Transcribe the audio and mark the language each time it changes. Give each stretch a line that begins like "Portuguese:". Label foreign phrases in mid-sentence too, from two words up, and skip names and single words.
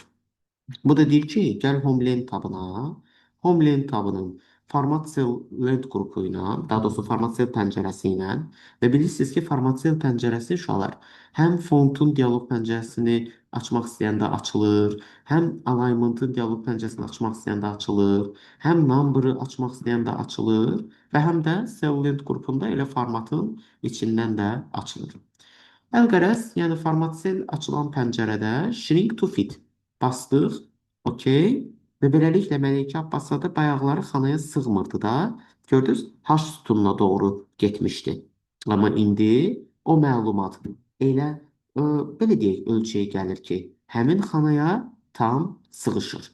Azerbaijani: Bu da deyir ki, gəl Homeland tabına, Homeland tabının
English: format cell
Azerbaijani: lent qrupu ilə, daha doğrusu
English: format cell
Azerbaijani: pəncərəsi ilə və bilirsiniz ki,
English: format cell
Azerbaijani: pəncərəsi uşaqlar həm fontun dialoq pəncərəsini açmaq istəyəndə açılır, həm alignmentın dialoq pəncərəsini açmaq istəyəndə açılır, həm number-ı açmaq istəyəndə açılır və həm də cell lent qrupunda elə formatın içindən də açılır. Əlqərəz, yəni formatsel açılan pəncərədə
English: shrink to fit
Azerbaijani: bastıq, okey. Və beləliklə Məleykə Abbaszadə bayaqları xanaya sığmırdı da. Gördünüz, H sütununa doğru getmişdi. Amma indi o məlumat elə belə deyək ölçüyə gəlir ki, həmin xanaya tam sığışır.